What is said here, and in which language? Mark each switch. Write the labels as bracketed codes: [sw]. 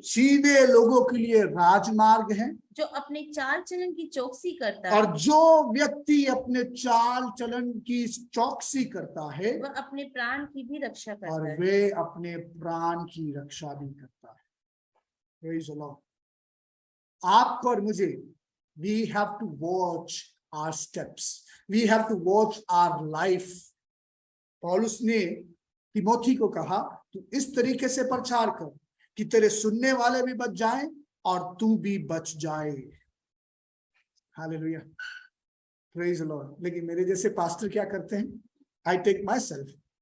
[hi] सीधे लोगों के लिए राजमार्ग है। जो अपने चाल चलन की चौकसी करता और जो व्यक्ति अपने चाल चलन की चौकसी करता है, वह अपने प्राण की भी रक्षा करता है। और वे अपने प्राण की रक्षा भी करता है। [en] Praise the Lord. [hi] आपको और मुझे, [en] we have to watch our steps, we have to watch our life। [hi] पौलुस ने तिमोथी को कहा, तू इस तरीके से प्रचार कर कि तेरे सुनने वाले भी बच जाएं और तू भी बच जाए। हालेलुया। [en] Praise the Lord. [hi] लेकिन मेरे जैसे पास्टर क्या करते हैं? [en] I take myself.